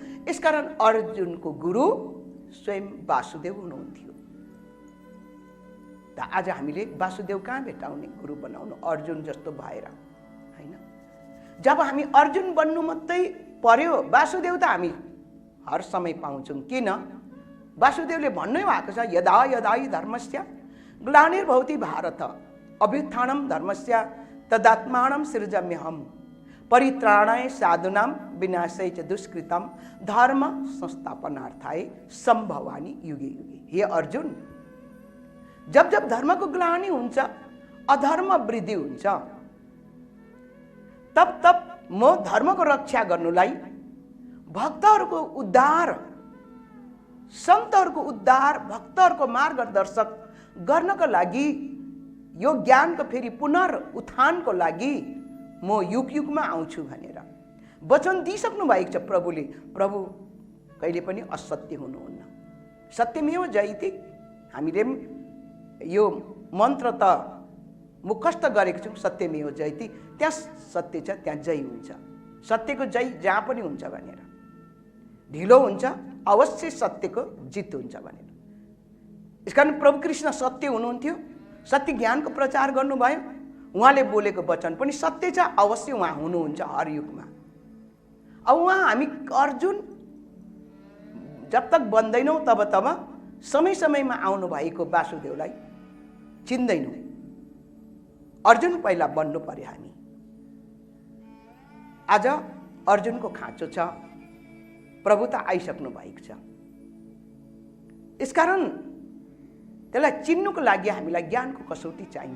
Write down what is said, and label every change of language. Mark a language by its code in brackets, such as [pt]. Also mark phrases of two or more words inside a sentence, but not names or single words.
[ne] यसकारण अर्जुनको गुरु स्वयं वासुदेव हुनुहुन्थ्यो। त आज हामीले वासुदेव कहाँ भेटाउने? गुरु बनाउनु अर्जुन जस्तो भएर हैन। जब हामी अर्जुन बन्नु मात्रै पर्यो, वासुदेव त हामी हर समय पाउँछौँ। किन? वासुदेवले भन्नै भएको छ, [sa] यदा यदा हि धर्मस्य ग्लानिर्भवति भारत अभ्युत्थानं धर्मस्य तदात्मानं सृजाम्यहम् परित्राणाय साधूनां विनाशाय च दुष्कृतं धर्म संस्थापनार्थाय सम्भवानि युगे युगे। [ne] हे अर्जुन, जब जब धर्मको ग्लानि हुन्छ, अधर्म वृद्धि हुन्छ, तब तब म धर्मको रक्षा गर्नुलाई, भक्तहरूको उद्धार, सन्तहरूको उद्धार, भक्तहरूको मार्गदर्शक गर्नको लागि, यो ज्ञानको फेरि पुनरुत्थानको लागि म युग युगमा आउँछु भनेर वचन दिइसक्नु भएको छ प्रभुले। प्रभु कहिले पनि असत्य हुनुहुन्न। [sa] सत्यमेव जयते। [ne] हामीले यो मन्त्र त मुखस्त गरेको छौँ, [sa] सत्यमेव जयते। [ne] त्यहाँ सत्य छ, त्यहाँ जय हुन्छ। सत्यको जय जहाँ पनि हुन्छ भनेर, ढिलो हुन्छ अवश्य सत्यको जित हुन्छ भनेर। यसकारण प्रभु कृष्ण सत्य हुनुहुन्थ्यो, सत्य ज्ञानको प्रचार गर्नुभयो। उहाँले बोलेको वचन पनि सत्य छ, अवश्य उहाँ हुनुहुन्छ हर युगमा। अब उहाँ हामी अर्जुन [hi] जब तक [ne] बन्दैनौँ तब तब समय समयमा आउनु भएको वासुदेवलाई चिन्दैनौँ। अर्जुन पहिला बन्नु पर्यो हामी। आज अर्जुनको खाँचो छ, प्रभु त आइसक्नु भएको छ। यसकारण त्यसलाई चिन्नुको लागि हामीलाई ज्ञानको कसौटी चाहिन्छ।